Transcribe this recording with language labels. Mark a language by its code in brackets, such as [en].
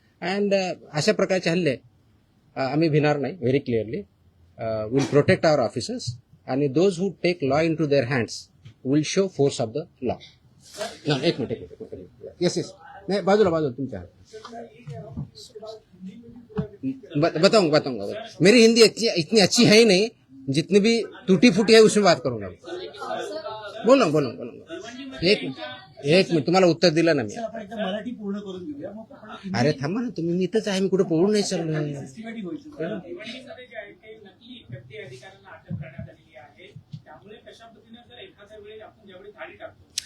[mr] And अशा प्रकारचे हल्ले आम्ही भिणार नाही. [en] Very clearly will protect our officers आणि those who take law into their hands will show force of the law. [mr] एक मिनिट. येस नाही, बाजूला तुमच्या बताऊंगा. [hi] मेरी हिंदी इतनी अच्छी है ही नहीं, जितनी भी टूटी फूटी है उसमें बात करूंगा. बोलूंगा. [mr] एक मिनिट तुम्हाला उत्तर दिलं ना मी. आपण एकदा मराठी पूर्ण करून घेऊया, मग आपण अरे थांबा ना तुम्ही, मी इथंच आहे, मी कुठे पळून नाही चाललोय. सिस्टमॅटिक होईल. भिवंडीमध्ये जे आहे ते नकली व्यक्ती अधिकाऱ्यांना अटक करण्यात आलेली आहे. त्यामुळे कशा पद्धतीने जर एखाद्या वेळेस आपण ज्यावेळी धाडी टाकतो,